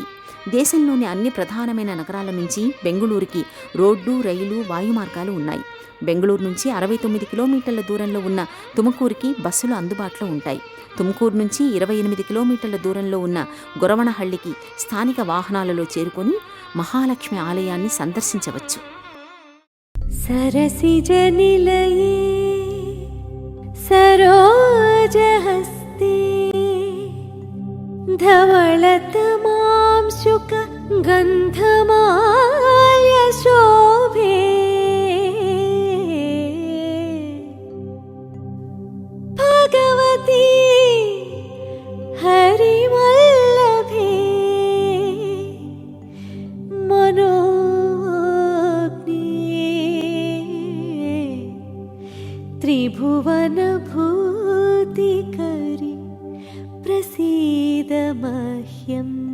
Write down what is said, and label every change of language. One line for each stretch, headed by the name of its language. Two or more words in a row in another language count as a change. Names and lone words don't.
Telugu: దేశంలోని అన్ని ప్రధానమైన నగరాల నుంచి బెంగుళూరుకి రోడ్డు, రైలు, వాయు మార్గాలు ఉన్నాయి. బెంగుళూరు నుంచి 69 కిలోమీటర్ల దూరంలో ఉన్న తుముకూరుకి బస్సులు అందుబాటులో ఉంటాయి. తుముకూరు నుంచి 28 కిలోమీటర్ల దూరంలో ఉన్న గొరవణహళ్లికి స్థానిక వాహనాలలో చేరుకొని మహాలక్ష్మి ఆలయాన్ని సందర్శించవచ్చు.
Sanskrit: सरसिजनिलये सरोजहस्ते धवलतमां शुक गन्धमाल्यशोभे भगवती हरिवल्लभे त्रिभुवनभूतिकरि प्रसीद मह्यम्.